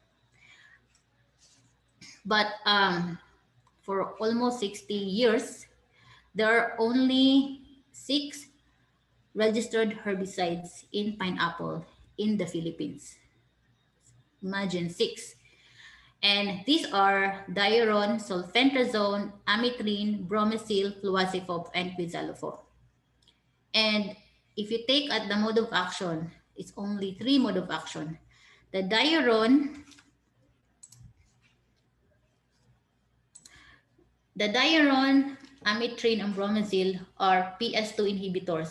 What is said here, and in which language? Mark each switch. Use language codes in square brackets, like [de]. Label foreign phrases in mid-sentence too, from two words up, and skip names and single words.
[en] But for almost 60 years, there are only 6 registered herbicides in pineapple in the Philippines. Imagine 6. And these are diuron, sulfentrazone, amitrine, bromacil, fluazepop, and quizalofop. And if you take at the mode of action, it's only 3 mode of action. The diuron, amitrine, and bromacil are PS2 inhibitors.